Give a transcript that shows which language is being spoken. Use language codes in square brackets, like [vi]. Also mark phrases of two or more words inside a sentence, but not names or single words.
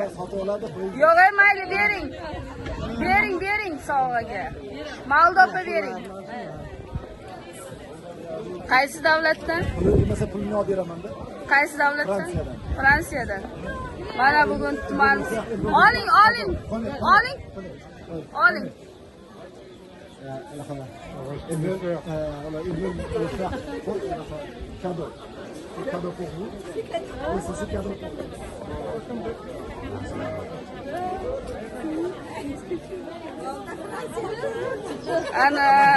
[uz] Yo'q, mayli, bering sovg'aga. Moldova bering. Qaysi davlatdan? Bo'lmasa pulni olib beraman-da. Qaysi davlatdan? Fransiyadan. Mana bugun tuman. Oling. [fr] Ils veulent le faire cadeau. Cadeau pour vous. Oui, c'est cadeau pour vous. [uz] Ana.